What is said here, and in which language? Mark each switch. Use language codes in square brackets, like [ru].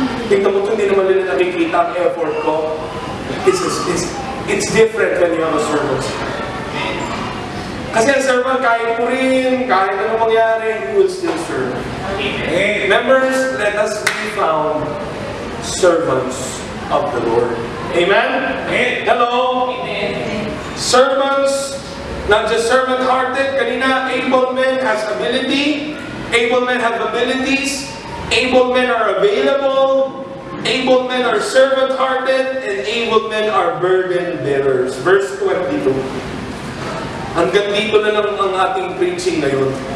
[tl] Tingnan mo ito, hindi naman nila nakikita ang effort ko. [en] It's different when you have a servant. [tl] Kasi ang servant, kahit purin, kahit ano mangyari, [en] he will still serve. Members, let us be found servants of the Lord. Amen? Hello? Servants, not just servant-hearted. Kanina, able men has ability. Able men have abilities. Able men are available. Able men are servant-hearted. And able men are burden-bearers. Verse 22. [tl] Hanggang dito na lang ang ating preaching ngayon.